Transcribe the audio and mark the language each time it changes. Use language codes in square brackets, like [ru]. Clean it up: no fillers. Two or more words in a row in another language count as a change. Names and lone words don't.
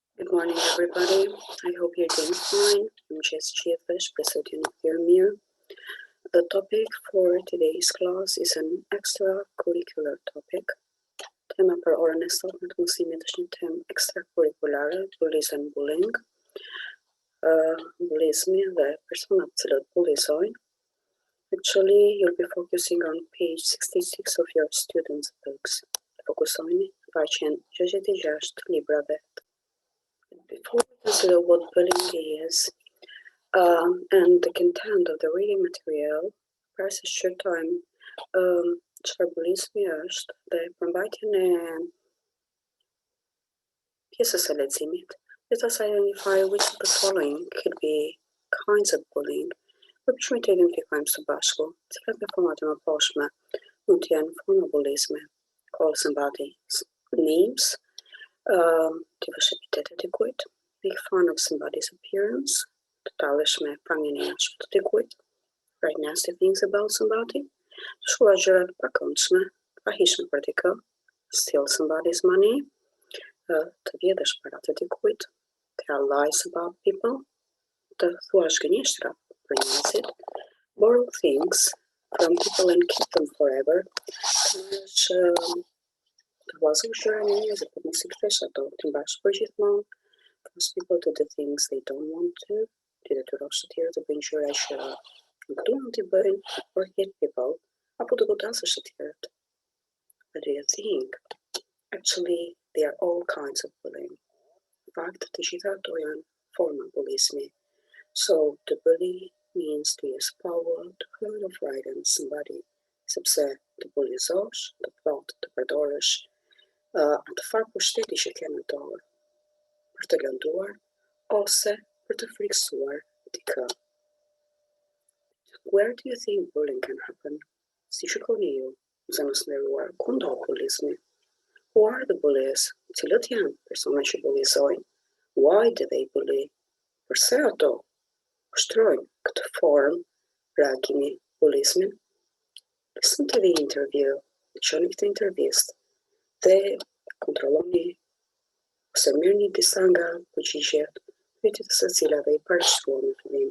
[en] Good morning, everybody. I hope you're doing fine. I'm Jess Chieffish, President of your Mir. The topic for today's class is an extracurricular topic. [sq] Tema për orën e sotme të mësimit është një temë ekstrakurrikulare, [en] bullying and bullying. [sq] Bullizmi dhe personat të cilët bullizojnë. [en] Actually, you'll be focusing on page 66 of your students' books. [sq] Fokusojni në faqen 66 të librave. [en] Before we consider what bullying is and the content of the reading material, [sq] para se shqyrtojmë çfarë bullizmi është dhe përmbajtjen e pjesës së leximit. [en] Let us identify which of the following could be kinds of bullying. [sq] Përpiqemi të identifikojmë së bashku cilat nga format e mëparshme mund të jenë forma bullizmi. [en] Call somebody names, [sq] të vësh epitetet të dikujt, [en] make fun of somebody's appearance, [sq] të talësh me prangjen e jashtme të dikujt, [en] write nasty things about somebody, [sq] të shkruash gjëra të pakëndshme, të pahishme për dikë, [en] steal somebody's money, [sq] të vjedhësh para të dikujt, [en] tell lies about people, [sq] të thuash gënjeshtra për njerëzit, [en] borrow things from people and keep them forever, [sq] të huazosh gjëra në njerëzit për mos I kthesh ato, të mbash për gjithmonë, [en] force people to do things they don't want to, [sq] të detyrosh të tjerë të bëjnë gjëra që nuk duan t'i bëjnë, [en] or hate people, [sq] apo të godasësh të tjerët. [en] What do you think? Actually, they are all kinds of bullying. In fact, [sq] të gjitha ato janë forma bullizmi. [en] So, to bully means to use power to hurt or frighten somebody, [sq] sepse të bullizosh, të plot, të përdorësh atë farë pushteti që ke në dorë, për të lënduar ose për të friksuar dikë. [en] Where do you think bullying can happen? [sq] Si shikoni ju, zonës nderuar, ku ndodh bullizmi? [en] Who are the bullies? [sq] Cilët janë persona që bullizojnë? [en] Why do they bully? [sq] Përse ato ushtrojnë këtë formë reagimi bullizmin? [en] Listen to the interview, [sq] dëgjoni këtë intervistë dhe kontrolloni ose merrni disa nga përgjigjet pyetjet së cilave I parashkruan në fillim.